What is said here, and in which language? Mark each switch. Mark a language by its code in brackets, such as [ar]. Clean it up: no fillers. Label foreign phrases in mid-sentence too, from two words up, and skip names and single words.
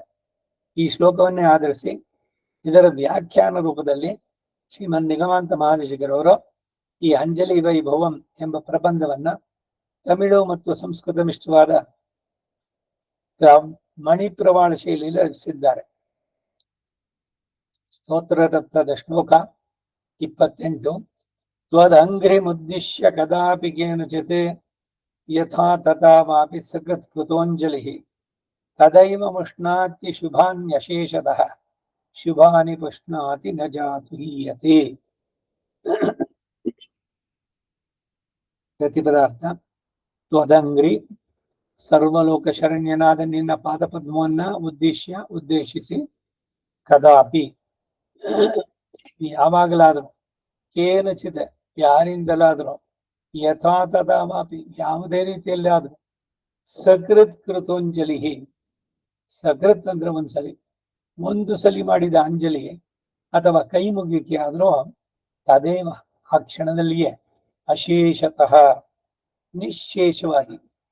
[kn] ಈ ಶ್ಲೋಕವನ್ನೇ ಆಧರಿಸಿ ಇದರ ವ್ಯಾಖ್ಯಾನ ರೂಪದಲ್ಲಿ ಶ್ರೀಮನ್ ನಿಗಮಾಂತ ಮಹಾದೇಶಿಕರವರು ಈ ಅಂಜಲಿ ವೈಭವಂ ಎಂಬ ಪ್ರಬಂಧವನ್ನ ತಮಿಳು ಮತ್ತು ಸಂಸ್ಕೃತ ಮಿಶ್ರವಾದ ಮಣಿಪ್ರವಾಳ ಶೈಲಿಯಲ್ಲಿ ರಚಿಸಿದ್ದಾರೆ. ಸ್ತೋತ್ರ ರತ್ನದ ಶ್ಲೋಕ 28. [sa] ತ್ವದಂಘ್ರಿಮುದ್ದಿಶ್ಯ ಕದಾಪಿ ಕೇನಚಿತ್ ಯಥಾ ತಥಾ ವಾಪಿ ಸಕೃತ್ ಕೃತೋಂಜಲಿ ತದೈವ ಮುಷ್ಣಾತಿ ಶುಭಾನ್ಯಶೇಷತಃ ಶುಭಾನಿ ಪುಷ್ಣಾತಿ ನ ಜಾತು ಹೀಯತೆ. [kn] ಪ್ರತಿಪದಾರ್ಥ: ತ್ವದಂಘ್ರಿ, ಸರ್ವಲೋಕ ಶರಣ್ಯನಾದ ನಿನ್ನ ಪಾದಪದ್ಮವನ್ನ ಉದ್ದೇಶಿಸಿ, ಕದಾಪಿ, ಯಾವಾಗಲಾದರೂ, [sa] ಕೇನಚಿತ್, [kn] ಯಾರಿಂದಲಾದರೂ, [sa] ಯಥಾ ತಥಾ ವಾಪಿ, [kn] ಯಾವುದೇ ರೀತಿಯಲ್ಲಿ ಆದರೂ, [sa] ಸಕೃತ್ ಕೃತೋಂಜಲಿ, [kn] ಸಕೃತ್ ಅಂದ್ರೆ ಒಂದು ಸಲಿ ಮಾಡಿದ ಅಂಜಲಿ ಅಥವಾ ಕೈ ಮುಗಿಕೆ ಆದ್ರೂ ತದೇವ, ಆ ಕ್ಷಣದಲ್ಲಿಯೇ, ಅಶೇಷತಃ, ನಿಶೇಷವಾಗಿ,